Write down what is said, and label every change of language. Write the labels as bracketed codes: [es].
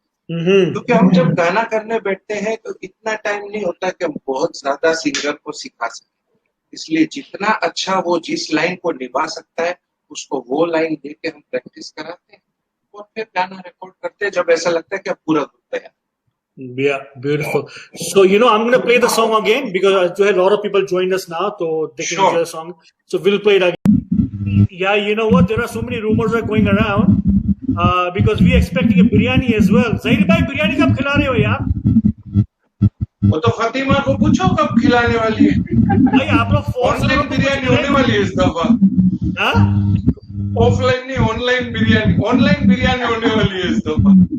[hi] क्योंकि हम जब गाना करने बैठते हैं तो इतना टाइम नहीं होता कि हम बहुत ज्यादा सिंगर को सिखा सकें, इसलिए जितना अच्छा वो जिस लाइन को निभा सकता है उसको वो लाइन देके हम प्रैक्टिस कराते हैं और फिर गाना रिकॉर्ड करते हैं जब ऐसा लगता है कि अब पूरा ग्रुप तैयार। [en] Yeah, beautiful. So, I'm going to play the song again because a lot of people joined us now, so they can enjoy the song. So, we'll play it again. Yeah, you know what? There are so many rumors are going around because we are expecting a biryani as well. [hi] Zahir bhai, biryani कब खिला रहे हो यार? वो तो फतिमा को पूछो कब खिलाने वाली है। भाई आप लोग ऑनलाइन बिरयानी होने वाली है इस दफा। ऑफलाइन नहीं, ऑनलाइन बिरयानी होने वाली है इस दफा।